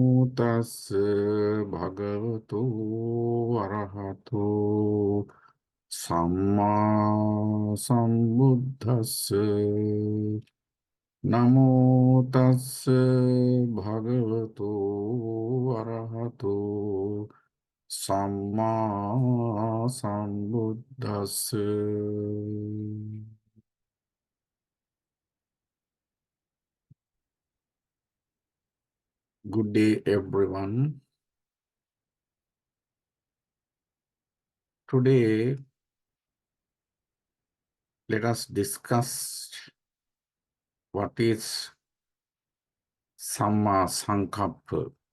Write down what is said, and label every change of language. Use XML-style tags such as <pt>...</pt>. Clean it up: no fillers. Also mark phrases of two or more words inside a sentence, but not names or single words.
<pi>tassa bhagavato arahato samma sambuddhassa. Namo tassa bhagavato arahato samma sambuddhassa.</pi> <en>Good day, everyone. Today, let us discuss what is</en> <pi>Samma Sankappa.</pi>